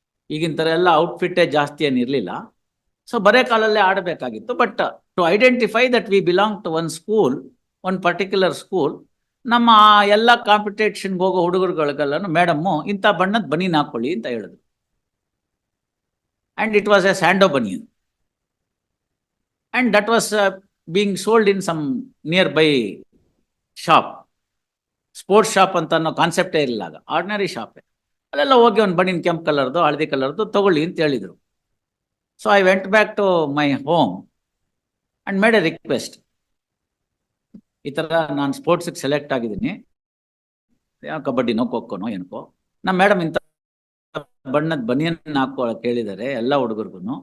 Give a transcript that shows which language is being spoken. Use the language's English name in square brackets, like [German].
[Kannada] ಈಗಿನ ಥರ ಎಲ್ಲ ಔಟ್ಫಿಟ್ಟೇ ಜಾಸ್ತಿ ಏನಿರಲಿಲ್ಲ. ಸೊ ಬರೇ ಕಾಲಲ್ಲೇ ಆಡಬೇಕಾಗಿತ್ತು. [English] but to identify that we belong to one school, one particular school, [Kannada] ನಮ್ಮ ಎಲ್ಲ ಕಾಂಪಿಟೇಷನ್ಗೆ ಹೋಗೋ ಹುಡುಗರುಗಳಿಗೆಲ್ಲೂ ಮೇಡಮ್ಮು ಇಂಥ ಬಣ್ಣದ ಬನೀನ್ ಹಾಕೊಳ್ಳಿ ಅಂತ ಹೇಳಿದ್ರು. [English] And it was a sando banian, and that was being sold in some nearby shop. [Kannada] Sports shop ಅಂತ ಅನ್ನೋ ಕಾನ್ಸೆಪ್ಟೇ ಇರಲಿಲ್ಲ ಆಗ, ಆರ್ಡಿನರಿ ಶಾಪೇ. ಅಲ್ಲೆಲ್ಲ ಹೋಗಿ ಒಂದು ಬನಿನ್ ಕೆಂಪು ಕಲರ್ದು ಹಳದಿ ಕಲರ್ದು ತಗೊಳ್ಳಿ ಅಂತ ಹೇಳಿದರು. [English] So I went back to my home and made a request. [Kannada] ಈ ಥರ ನಾನು ಸ್ಪೋರ್ಟ್ಸಿಗೆ ಸೆಲೆಕ್ಟ್ ಆಗಿದ್ದೀನಿ, ಕಬಡ್ಡಿನೋ ಖೋಖೋನೋ ಏನಕ್ಕೋ, ನಮ್ಮ ಮೇಡಮ್ ಇಂಥ ಬಣ್ಣದ ಬನಿಯನ್ ಹಾಕೊಳ್ಳೋಕೆ ಹೇಳಿದ್ದಾರೆ ಎಲ್ಲ ಹುಡುಗರಿಗೂ.